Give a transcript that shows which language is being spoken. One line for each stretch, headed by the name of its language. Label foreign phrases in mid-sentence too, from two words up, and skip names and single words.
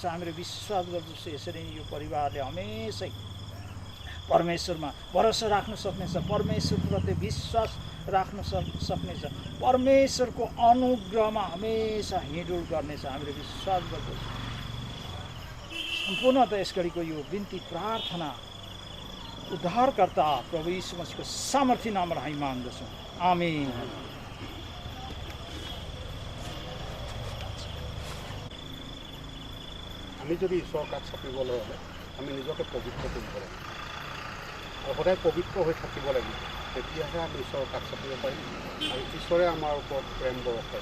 Nepali: हामीले विश्वास गर्दछु यसरी यो परिवारले हमेसै परमेश्वरमा भरोसा राख्न सक्नेछ, परमेश्वरप्रति विश्वास राख्न सक्नेछ, परमेश्वरको अनुग्रहमा हमेसा हिँडुल गर्नेछ। हामीले विश्वास गर्दछौँ। सम्पूर्णतः यस घडीको यो बिन्ती प्रार्थना उद्धारकर्ता प्रभु यीशु मसीहको सामर्थ्य नामबाट हामी माग्दछौँ, आमेन।
Assamese: আমি যদি ঈশ্বৰৰ কাষ চাপিবলৈ হ'লে আমি নিজকে পবিত্ৰ কৰিব লাগিব আৰু সদায় পবিত্ৰ হৈ থাকিব লাগিব, তেতিয়াহে আমি ঈশ্বৰৰ কাষ চাপিব পাৰিম আৰু ঈশ্বৰে আমাৰ ওপৰত প্ৰেম বৰষায়।